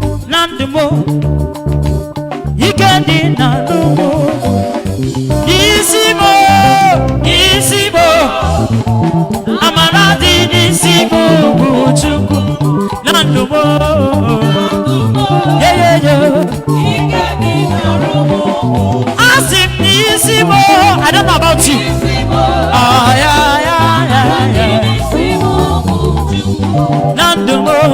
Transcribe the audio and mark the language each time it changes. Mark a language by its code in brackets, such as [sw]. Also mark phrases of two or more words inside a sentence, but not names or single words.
[ig] Na ndụ m, ike dị na ndụ m. N'isi m, n'isi m, amara dị n'isi m bụ Chukwu. Na ndụ m. [en] Yeah, yeah, yeah. [ig] Asị m n'isi m, [en] I don't know about you. Ah, yeah, yeah, yeah, yeah. [ig] Na ndụ m.